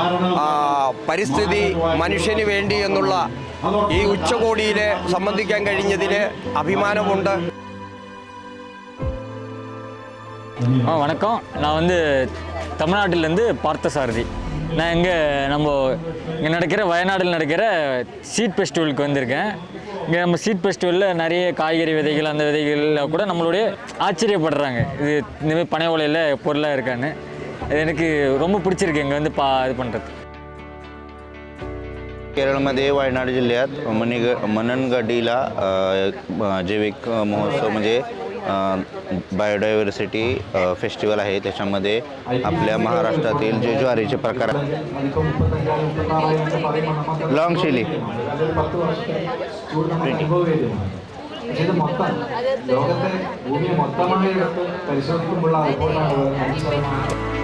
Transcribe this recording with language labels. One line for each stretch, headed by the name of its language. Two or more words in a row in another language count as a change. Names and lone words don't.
Malayalam: പരിസ്ഥിതി, മനുഷ്യന് വേണ്ടി എന്നുള്ള ഈ ഉച്ചകോടിയിൽ സംബന്ധിക്കാൻ കഴിഞ്ഞതിൽ அபிமானமுண்டு.
Tamil: வணக்கம். நான் வந்து தமிழ்நாட்டிலேருந்து பார்த்தசாரதி. நான் இங்கே நடக்கிற வயநாட்டில் நடக்கிற சீட் ஃபெஸ்டிவலுக்கு வந்திருக்கேன். இங்கே நம்ம சீட் ஃபெஸ்டிவலில் நிறைய காய்கறி விதைகள், அந்த விதைகளில் கூட நம்மளுடைய ஆச்சரியப்படுறாங்க, இது இந்தமாதிரி பனை ஓலையில் பொருளாக இருக்கான்னு. அது எனக்கு ரொம்ப பிடிச்சிருக்கு இங்கே வந்து இது பண்ணுறது.
Marathi: केरळमध्ये वायनाड जिल्ह्यात मननगडीला जैविक महोत्सव म्हणजे
English: biodiversity festival
Marathi: आहे. त्याच्यामध्ये आपल्या महाराष्ट्रातील जे ज्वारीचे प्रकार
English: long chilli
Malayalam: ഇത് മൊത്തം ലോകത്തെ ഭൂമിയെ മൊത്തമായി എടുത്ത് പരിശോധിക്കുമ്പോൾ റിപ്പോർട്ടാണ്.